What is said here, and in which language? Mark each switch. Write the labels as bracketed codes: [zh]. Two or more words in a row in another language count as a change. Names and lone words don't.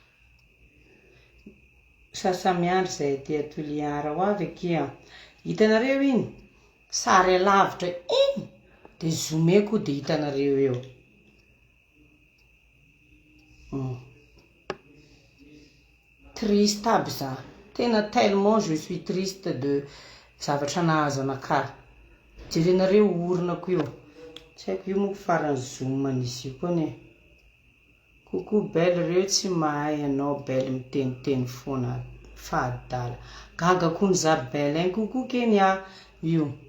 [mg] Sasamiandry zay ty Toliara ho avy akia. Hitanareo iny? Sary alavitra iny. Dia zoomeko dia hitanareo eo. Triste aby za. [fr] Tena tellement je suis triste de [mg] zavatra nahazo anakahy. Jerenareo oronako io. Tsy haiko io moa farany zoom an'izy io koa ne. Kokoa belle reo tsy mahay anao belle miteniteny foana fahadala. Gaga kony za belle hein kokoa keny io.